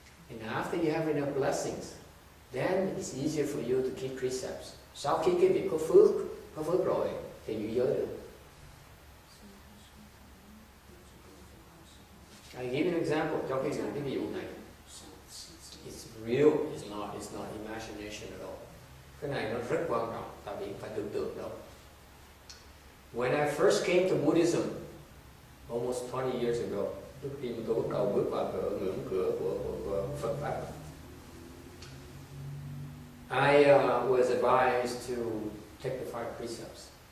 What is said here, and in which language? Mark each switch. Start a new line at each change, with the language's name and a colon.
English: And after you have enough blessings, then it's easier for you to keep precepts.
Vietnamese: Sau khi cái việc có phước rồi thì giữ giới được.
English: I give an example.
Vietnamese: Cho cái ví dụ này.
English: It's real. It's not imagination at all.
Vietnamese: Cái này nó rất quan trọng. Tại vì phải tưởng tượng đâu.
English: When I first came to Buddhism, almost 20 years ago,
Vietnamese: trước khi tôi bắt đầu bước vào ngưỡng cửa của Phật pháp,
English: I was advised to take the 5 precepts.